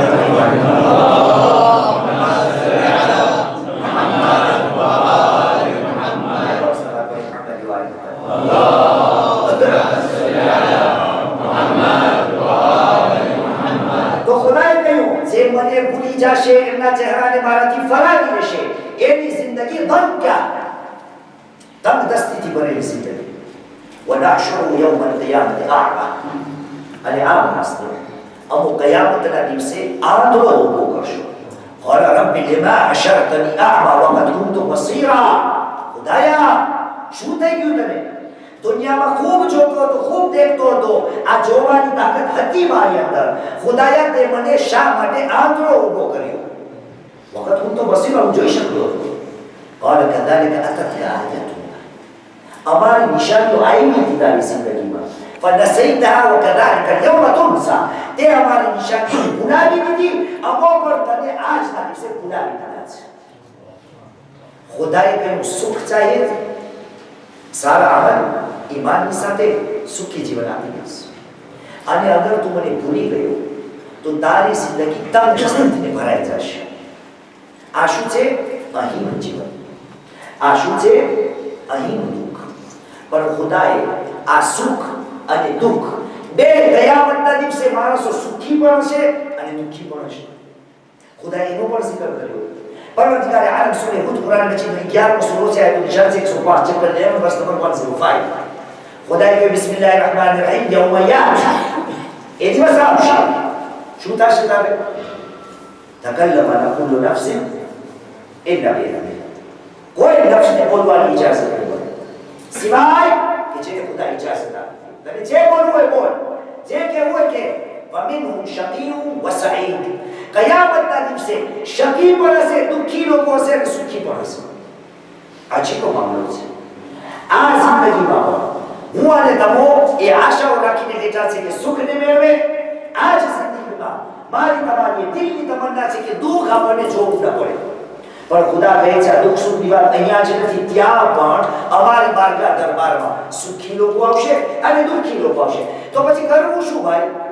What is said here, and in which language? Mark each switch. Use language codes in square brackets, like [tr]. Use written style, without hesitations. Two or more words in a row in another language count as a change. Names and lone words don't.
[gu] તો ખુદાએ કહ્યું જે મને ભૂલી જાશે એમના ચહેરાને મારાથી ફરાવી લેશે એની જિંદગી ધન ક્યાં તંગ દસ્તીથી ભરેલી જિંદગી [ar] ونحشره يوم القيامة أعمى [gu] અને આ માણસને અમો કયામતના દિવસે આંધળો ઊભો કરશો [ar] قال رب لما حشرتني أعمى وقد كنت بصيرا [gu] ખુદાયા શું થઈ ગયું તને દુનિયામાં ખૂબ જોતો હતો ખૂબ દેખતો હતો આ જોવાની તાકાત હતી મારી અંદર ખુદાયા તે મને શા માટે આંધળો ઊભો કર્યો વખત હું તો બસીરો જોઈ શકતો હતો [ar] قال كذلك أتتك آياتنا [gu] અમારી નિશાનીઓ આવી હતી તારી જિંદગીમાં [ar] فنسيتها وكذلك اليوم تنسى [gu] તે અમારી નિશાનીઓ ભૂલાવી દીધી અમો પર તને આજના દિવસે ભૂલાવી દીધા છે ખુદાએ કહ્યું સુખ ચાહીએ સારા અમલ ઈમાનની સાથે સુખી જીવન આપી દેશે અને અગર તું મને ભૂલી ગયો તો તારી જિંદગી તંગદસ્તીથી ભરાઈ જશે આ શું છે અહીંનું જીવન આ શું છે અહીંનું દુઃખ પણ ખુદાએ આ સુખ અને દુઃખ બે કયામતના દિવસે માણસો સુખી પણ હશે અને દુઃખી પણ હશે ખુદાએ એનો પણ zikr કર્યો [hi] परवरदिगार आलम सूरह हुद कुरान में 11 सूरों से आयत 105 चैप्टर 11 [en] verse number [hi] 105 खुदा के बिस्मिल्लाहिर्रहमानिर्रहीम [ar] يوم يأتي [gu] એ દિવસ આવશે શું થશે તારે [ar] تكلم كل نفس إلا بإذنه [gu] કોઈ નફ્સને બોલવાની ઇજાઝત નથી સિવાય કે જેને ખુદા ઇજાઝત આપે તને જે બોલવું હોય બોલ જે કહેવું હોય કે [ar] ومنهم شقي وسعيد [gu] قيامتના દિવસે શકી પણ હશે દુઃખી લોકો હશે અને સુખી પણ હશે આ ચીકો મામલો છે આ જિંદગીમાં હું અને તમો એ આશાઓ રાખીને બેઠા છે કે સુખને મેળવે આ જ જિંદગીમાં મારી તમારી દિલની તમન્ના છે કે દુઃખ આપણને જોવું ન પડે પણ ખુદા કહે છે દુઃખ સુખની વાત અહીંયા જ નથી ત્યાં પણ અમારી બારગાહ દરબારમાં સુખી લોકો આવશે અને દુઃખી લોકો આવશે તો પછી કરવું શું ભાઈ